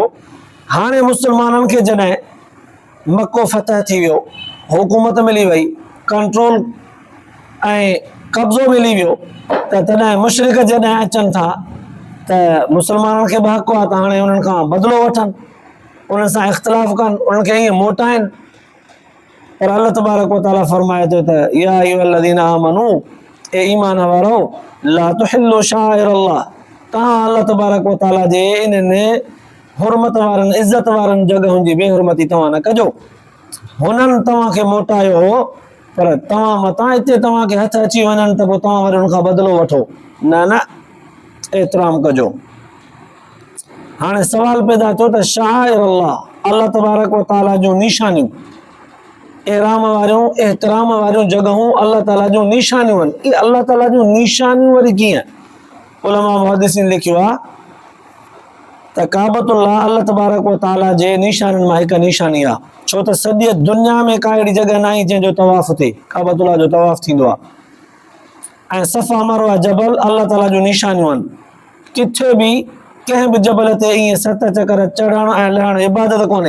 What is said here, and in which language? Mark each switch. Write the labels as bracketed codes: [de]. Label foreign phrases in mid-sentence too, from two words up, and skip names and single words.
[sd] हाणे मुस्लमाननि खे जॾहिं मको फतह थी वियो, हुकूमत मिली वई, कंट्रोल ऐं कब्ज़ो मिली वियो, त तॾहिं मुशरिक जॾहिं अचनि था त मुस्लमाननि खे बि हक़ आहे त हाणे उन्हनि खां बदिलो वठनि, उन्हनि सां इख़्तिलाफ़ कनि, उन्हनि खे ईअं मोटाइनि। पर [ar] الله تبارك وتعالى [sd] फरमाए थो त [ar] يا أيها الذين آمنوا, [sd] ए ईमान वारो, [ar] لا تحلوا شعائر الله, [sd] तव्हां [ar] الله تبارك وتعالى [sd] जे इन्हनि हुरमत वारनि इज़त वारनि जॻहुनि जी बेहुरमती तव्हां न कजो। हुननि तव्हांखे मोटायो हो, पर तव्हां मतां हिते तव्हांखे हथ अची वञनि त पोइ तव्हां वरी हुनखां बदिलो वठो, न न, एतिराम कजो। हाणे सवाल पैदा थियो त [ar] شعائر الله, الله تبارك وتعالى [sd] जूं निशानियूं, एहराम वारियूं एहतराम वारियूं जॻहूं अल्लाह ताला जूं निशानियूं आहिनि। इहे अल्लाह ताला जूं निशानियूं वरी कीअं? उलमा मुहद्दिसीन लिखियो आहे त काबतुल्लाह [ar] الله تبارك وتعالى [sd] जे निशानियुनि मां हिकु निशानी आहे, छो त सॼी दुनिया में का अहिड़ी जॻह न आहे जंहिंजो तवाफ़ थिए, काबतुल्लाह जो तवाफ़ थींदो आहे। ऐं सफ़ा मरवा जबल अल्लाह ताला जूं निशानियूं आहिनि। किथे बि कंहिं बि जबल ते ईअं 7 चकर चढ़णु ऐं लहणु इबादत कोन्हे।